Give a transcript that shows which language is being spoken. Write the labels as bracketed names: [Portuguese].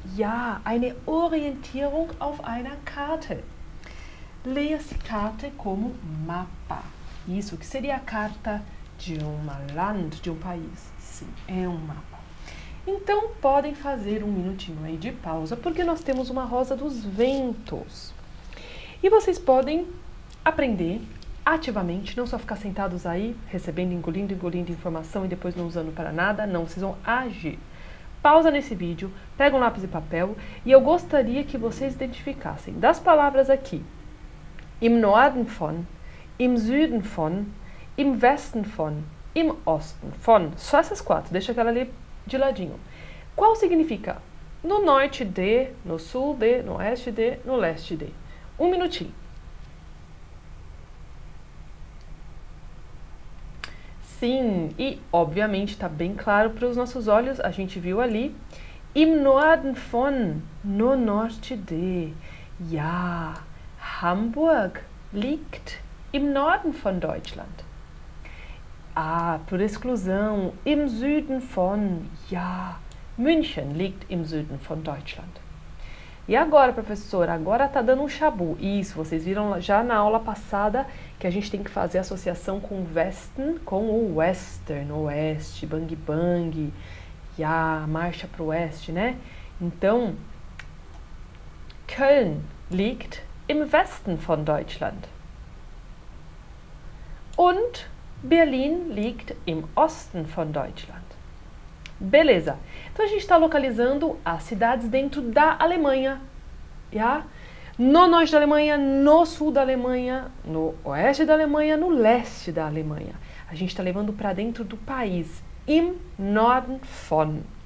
[German] Ja, eine Orientierung auf einer Karte. [Portuguese] Leia-se Karte como mapa. Isso, que seria a carta de uma land, de um país. Sim, é um mapa. Então, podem fazer um minutinho aí de pausa, porque nós temos uma rosa dos ventos. E vocês podem aprender ativamente, não só ficar sentados aí, recebendo, engolindo informação e depois não usando para nada. Não, vocês vão agir. Pausa nesse vídeo, pega um lápis e papel e eu gostaria que vocês identificassem das palavras aqui. [German] Im Norden von, im Süden von, im Westen von, im Osten von. [Portuguese] Só essas quatro, deixa aquela ali de ladinho. Qual significa? No norte de, no sul de, no oeste de, no leste de. Um minutinho. Sim, e obviamente está bem claro para os nossos olhos, a gente viu ali. [German] Im Norden von, [Portuguese] no norte de. [German] Ja, Hamburg liegt im Norden von Deutschland. [Portuguese] Ah, por exclusão, [German] im Süden von. Ja, München liegt im Süden von Deutschland. [Portuguese] E agora, professora, agora está dando um chabu. Isso, vocês viram já na aula passada que a gente tem que fazer associação com o Westen, com o Western, oeste, bang bang, ja, marcha para o oeste, né? [German] Então, Köln liegt im Westen von Deutschland. Und Berlin liegt im Osten von Deutschland. [Portuguese] Beleza. Então a gente está localizando as cidades dentro da Alemanha. Yeah? No norte da Alemanha, no sul da Alemanha, no oeste da Alemanha, no leste da Alemanha. A gente está levando para dentro do país. [German] Im Norden von.